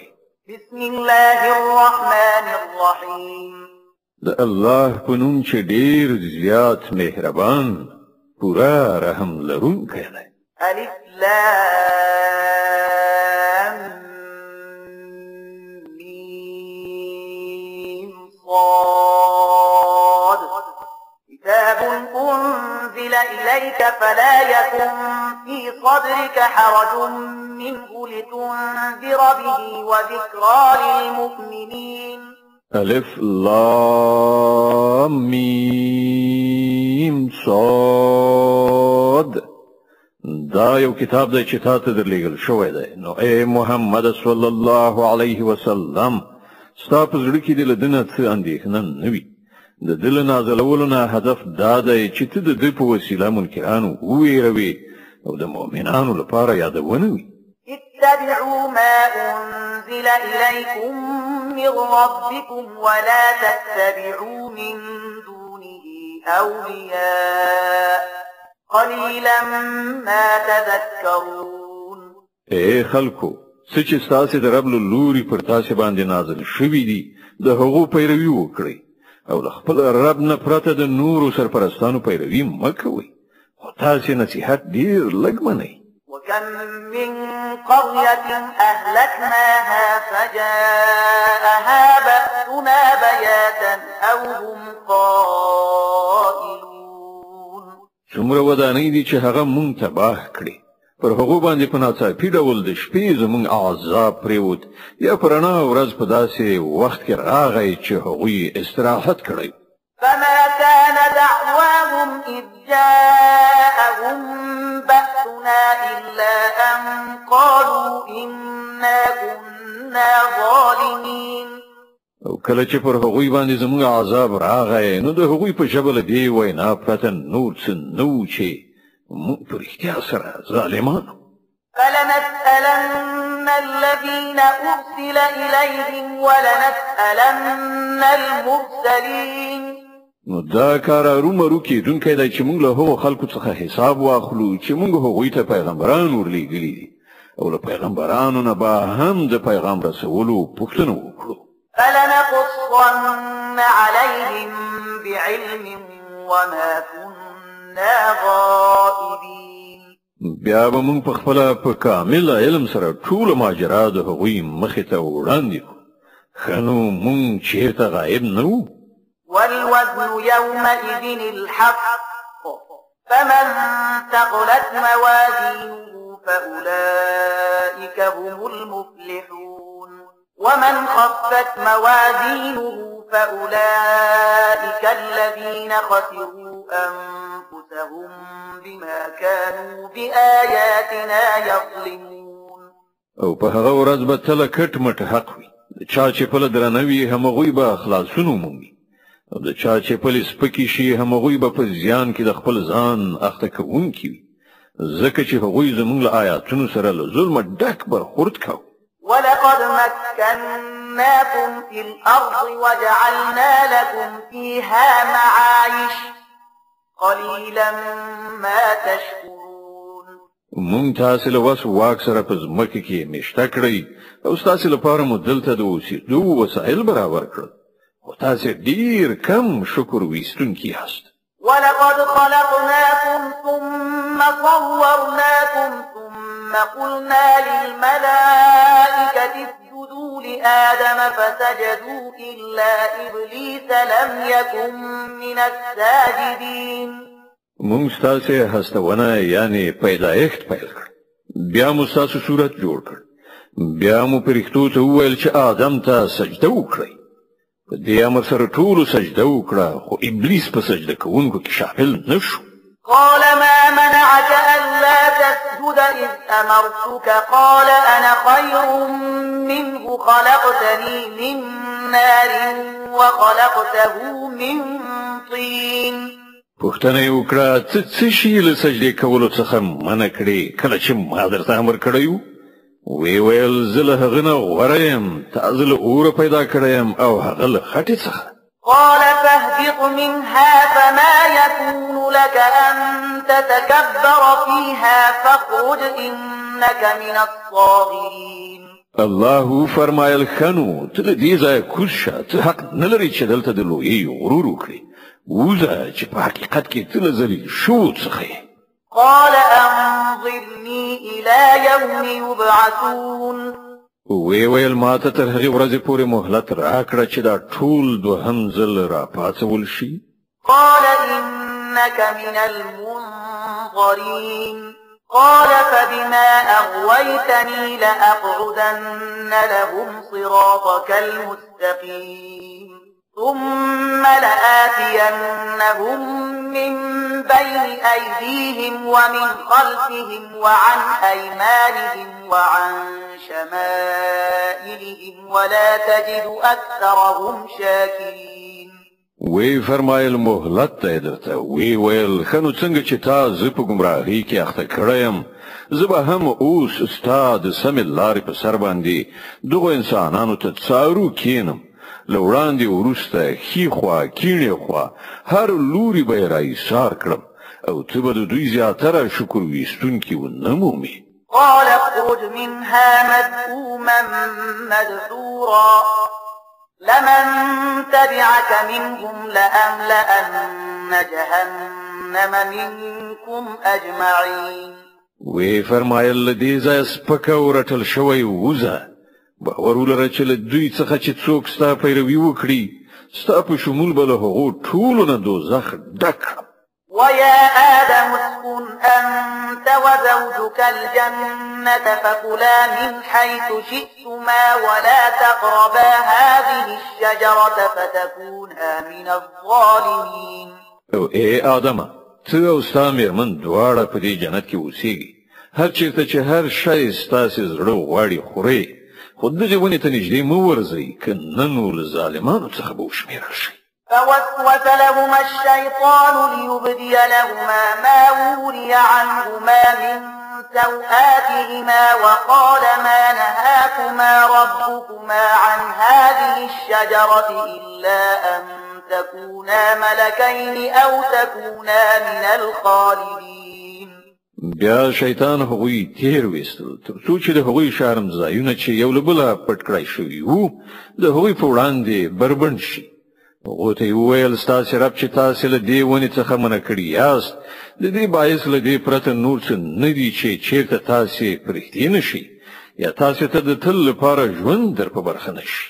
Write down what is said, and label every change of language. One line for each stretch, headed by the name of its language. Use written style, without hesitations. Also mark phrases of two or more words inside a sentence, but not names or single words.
Arabic: بسم الله الرحمن الرحیم
Pashto: د الله په نوم چې ډېر زیات مهربان پورا رحم لرونکی دی
Arabic: الف لام میم صاد كتاب أنزل إليك فلا يكن في صدرك حرج منه لتنذر به وذكرى للمؤمنين الف لام میم صاد
Pashto: دا یو کتاب دی چې تا ته درلیږل شوی دی نو ای محمد
Arabic: صلی الله علیه وسلم
Pashto: ستا په زړه کې دې له ده نه څه اندېښنه نه وي د ده له نازلولو نه هدف دا دی چې ته د ده په وسیله منکرانو وویروې او د مؤمنانو لپاره یادونه وي
Arabic: اتبعوا ما أنزل إليكم من ربكم ولا تتبعوا من دونه أولياء قليلا ما تذكرون
Pashto: اے خلکو څه چې ستاسې د رب له لوري پر تاسې باندې نازل شوي دي د هغو پیروي وکړئ او له خپل رب نه پرته د نورو سرپرستانو پیروي مه کوئ خو تاسې نصیحت ډېر لږ منئ
Arabic: وكم من قرية أهلكناها فجاءها بأسنا بياتا أو هم قائلون
Pashto: څومره ودانۍ دي چې هغه مونږ تباه کړې پر هغو باندې په ناڅاپي ډول د شپې زموږ عذاب پرېوت یا په رڼا ورځ په داسې وخت کې راغی چې هغوی استراحت کړی
Arabic: فما كان دعواهم إذ جاءهم بأسنا إلا أن قالوا إنا كنا ظالمين
Pashto: او کله چې پر هغوی باندې زموږ عذاب راغی نو د هغوی په ژبه له دې وینا پرته نور څه نه و چې موږ په رښتیا سره ظالمان
Arabic: فلنسألن الذين أرسل إليهم ولنسألن المرسلين
Pashto: نو دا کار ارومرو کېدونکی دی چې موږ له هغو خلکو څخه حساب واخلو چې موږ هغوی ته پیغمبران ورلېږلي دي او له پیغمبرانو نه به هم د پیغام رسولو پوښتنه وکړو
Arabic: فلنقصن عليهم بعلم وما كنا غائبين
Pashto: بیا به موږ په خپله په کامل علم سره ټوله ماجرا د هغوی مخې ته وړاندې کړو ښه نو موږ چېرته غایب نه وو
Arabic: والوزن يومئذ الحق فمن ثقلت موازينه فأولئك هم المفلحون ومن خفت موازينه فأولئك الذين خسروا أنفسهم بما كانوا بآياتنا يظلمون
Pashto: او په هغه ورځ به تله کټ مټ حق وي د چا چې پله درنه وي همغوی به خلاصون ومومي او د چا چې پلې سپکې شي همغوی به په زیان کې د خپل ځان اخته کوونکي وي ځکه چې هغوی زموږ له آیاتونو سره له ظلمه ډک برخورد کوي
Arabic: ولقد مكناكم في الأرض وجعلنا لكم فيها معايش قليلا ما تشكرون
Pashto: مونږ تاسو له وس واک سره په ځمکه کې مشته کړی او تاسو لپاره مو دلته د اوسېدو وسایل برابر کړل خو تاسو ډیر کم شکر ویستونکي یاست
Arabic: ولقد خلقناكم ثم صورناكم ثم قلنا للملائكة اسجدوا لآدم فسجدوا إلا إبليس لم يكن من الساجدين
Pashto: مونږ تاسو هستونه یعنی پیدایښت پیل کړ بیا مو تاسو صورت جوړ کړ بیا مو پرښتو ته وویل چې آدم ته سجده وکړي په دې امر سره ټولو سجده وکړه خو ابلیس په سجده کوونکو کې شامل نشو
Arabic: قال ما منعك ألا تسجد إذ أمرتك قال أنا خير منه خلقتني من نار وخلقته من طين
Pashto: پوښتنه یې وکړه څه شي له سجدې کولو څخه منع کړې کله چې ما درته امر کړی و وی ویل زه له هغه نه غوره یم، تا زه له اوره پیدا کړی یم او هغه له خټې څخه.
Arabic: قال فاهبط منها فما يكون لك أن تتكبر فيها فاخرج إنك من الصاغرين.
Pashto: الله فرمایل خنو ته له دې ځایه کوز شه، ته حق نه لرې چې دلته د لویۍ غرور وکړې. وځه چې په حقیقت کې ته له ذلیل شوو څخه یې.
Arabic: قال أنظرني إلى يوم يبعثون.
Pashto: وی ویل ما ته تر هغې ورځې پورې مهلت راکړه چې دا ټول دوهم ځل راپاڅول شي.
Arabic: قال إنك من المنظرين. قال فبما أغويتني لأقعدن لهم صراطك المستقيم ثم لآتينهم من بين أيديهم ومن خلفهم وعن أيمانهم وعن شمائلهم ولا تجد أكثرهم شاكرين.
Pashto: وی فرمایل مهلت ته درته. وی ویل خنو څنګه چې تا زه په ګمراهۍ کې اخته کړی یم، زه به هم اوس ستا د سمې لارې په سر باندې دغو انسانانو ته څارو کینم. له وړاندې وروسته ښي خوا کیڼې خوا هر لوري به یې راایسار کړم او ته به د دوی زیاتره شکر ویستونکي ونه مومې.
Arabic: قال اخرج منها مذءوما مدحورا لمن تبعك منهم لأملأن جهنم منكم أجمعين.
Pashto: وی فرمایل له دې ځایه سپکه ورټل شوی وځه، باور ولره چې له دوی څخه چې څوک ستا پیروي وکړي ستا په شمول به له هغو ټولو نه دوزخ ډک کړم.
Arabic: ويا آدم اسكن أنت وزوجك الجنة فكلا من حيث شئتما ولا تقربا هذه الشجرة فتكونا من الظالمين.
Pashto: او ای آدمه ته او ستا مېرمن دواړه په دې جنت کې اوسېږئ، هر چېرته چې هر شی ستاسې زړه غواړي خورئ، خو دغې ونې ته نږدې مه ورځئ، که نه نو له ظالمانو څخه به وشمېرل شئ.
Arabic: فوسوس لهما الشيطان ليبدي لهما ما وري عنهما من سوآتهما وقال ما نهاكما ربكما عن هذه الشجرة إلا أن تكونا ملكين أو تكونا من الخالدين.
Pashto: بیا شیطان هغوی تیر ویستل تر څو چې د هغوی شرمځایونه چې یو له بله پټ کړای شوي وو د هغوی په وړاندې بربنډ شي. هغو ته یې وویل ستاسې رب چې تاسې له دې ونې څخه منع کړي یاست، د دې باعث له دې پرته نور څه نه دي چې چېرته تاسې په رښتیا نه شي یا تاسې ته د تل لپاره ژوند در په برخه نه شي.